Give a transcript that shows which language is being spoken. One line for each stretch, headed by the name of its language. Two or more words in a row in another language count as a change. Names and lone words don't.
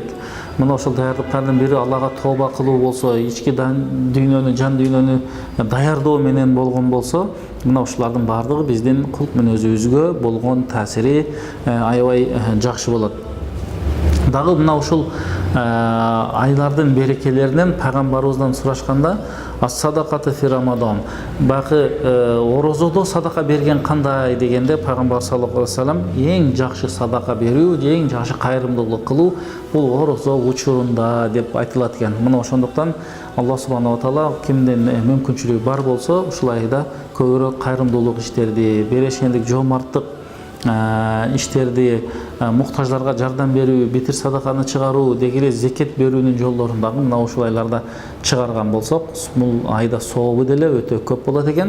Kyrgyz: Мына ошол даярдыктардын бири Аллага тооба кылуу болсо, ички дүйнөнү, жан дүйнөнү даярдоо менен болгон болсо, мына ушулардын баардыгы биздин кулк мүнөзүбүзгө болгон таасири аябай жакшы болот. Дагы мына ушул айлардын берекелеринен пайгамбарыбыздан сурашканда:
Arabic: "الصدقة في رمضان",
Kyrgyz: бакы орозодо садака берген кандай дегенде пайгамбар
Arabic: صلى الله عليه وسلم
Kyrgyz: эң жакшы садака берүү, эң жакшы кайрымдуулук кылуу бул орозо учурунда деп айтылат экен. Мына ошондуктан Аллах
Arabic: سبحانه و تعالى
Kyrgyz: кимдин мүмкүнчүлүгү бар болсо ушул айда көбүрөөк кайрымдуулук иштерди, берешендик, жоомарттык иштерди, муктаждарга жардам берүү, битир садаканы чыгаруу, деги эле зекет берүүнүн жолдорун дагы мына ушул айларда чыгарган болсок, бул айда сообу деле өтө көп болот экен.